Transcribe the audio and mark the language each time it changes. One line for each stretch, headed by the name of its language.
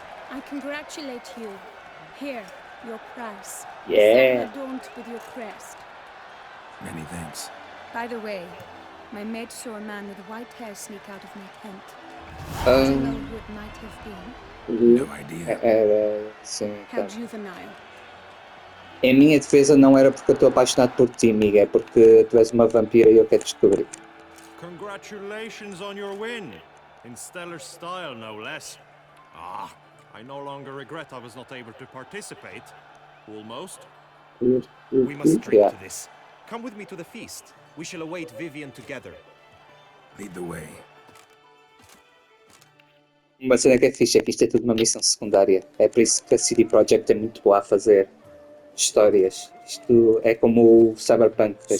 English: I congratulate you. Here, your prize. Yeah. Adorned with your crest. Many thanks. By the way, my maid saw a man with white hair sneak out of my tent. Do you know who it might have been? No idea.
Portuguese: Era sim,
English: How
Portuguese: tá.
English: juvenile.
Portuguese: Em minha defesa não era porque eu estou apaixonado por ti, amiga, é porque tu és uma vampira e eu quero descobrir.
English: Congratulations on your win. In stellar style, no less. Ah, I no longer regret I was not able to participate. Almost. We must drink Yeah. to this. Come with me to the feast. We shall await Vivian together. Lead the way.
Portuguese: Uma cena que é fixe é que isto é tudo uma missão secundária. É por isso que a CD Projekt é muito boa a fazer histórias. Isto é como o Cyberpunk, as